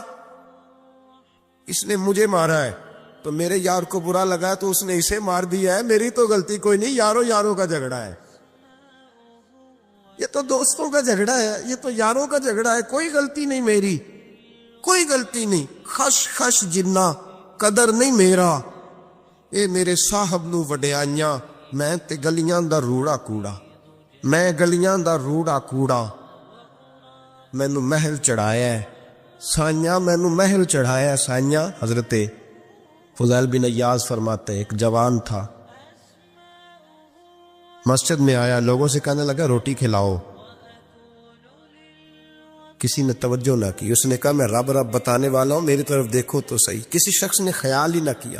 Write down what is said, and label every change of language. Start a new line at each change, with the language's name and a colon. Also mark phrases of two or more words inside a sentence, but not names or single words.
Urdu: اس نے مجھے مارا ہے تو میرے یار کو برا لگا تو اس نے اسے مار دیا ہے، میری تو غلطی کوئی نہیں، یاروں یاروں کا جھگڑا ہے، یہ تو دوستوں کا جھگڑا ہے، یہ تو یاروں کا جھگڑا ہے، کوئی غلطی نہیں میری، کوئی غلطی نہیں۔
Punjabi: خش خش جنہ قدر نہیں میرا، اے میرے صاحب نو وڈیائیاں، میں تے گلیاں دا روڑا کوڑا، میں گلیاں دا روڑا کوڑا، مینو محل چڑھایا ہے سائیاں، مینو محل چڑھایا ہے سائیاں۔
Urdu: حضرت فضیل بن ایاز فرماتے ایک جوان تھا، مسجد میں آیا، لوگوں سے کہنے لگا روٹی کھلاؤ، کسی نے توجہ نہ کی، اس نے کہا میں رب رب بتانے والا ہوں، میری طرف دیکھو تو صحیح، کسی شخص نے خیال ہی نہ کیا۔